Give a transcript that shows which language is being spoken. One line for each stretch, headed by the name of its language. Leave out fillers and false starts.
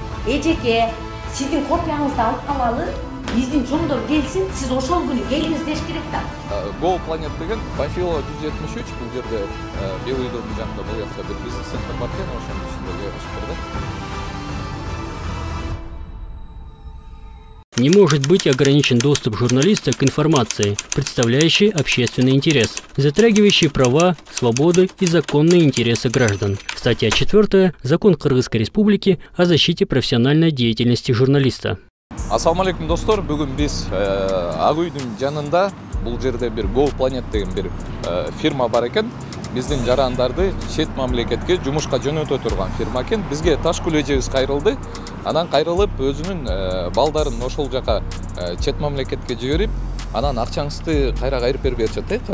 Kyrgyz: Эжеке, сиздин копияңызды алып калалы, биздин чоңдор келсин, сиз ошол күнү келиңиз деш керек да. Go Planet деген Панфилова 173, бул жерде Белый дом жанында бул жакта бир бизнес-центр бар экен, ошонун ичинде жайгашып турду.
Russian: Не может быть ограничен доступ журналиста к информации, представляющей общественный интерес, затрагивающей права, свободы и законные интересы граждан. Статья 4. Закон Кыргызской Республики о защите профессиональной деятельности журналиста.
Kyrgyz: Ассаламу алейкум достор, бүгүн биз Ак үйдүн жанында бул жерде бир Go Planet деген бир фирма бар экен. Биздин жарандарды чет мамлекетке жумушка жөнөтө турган фирма экен. Бизге Ташкул эжебиз кайрылды. Анан кайрылып өзүнүн балдарын ошол жака чет мамлекетке жиберип, анан акчаңызды кайра кайрып берип жатат.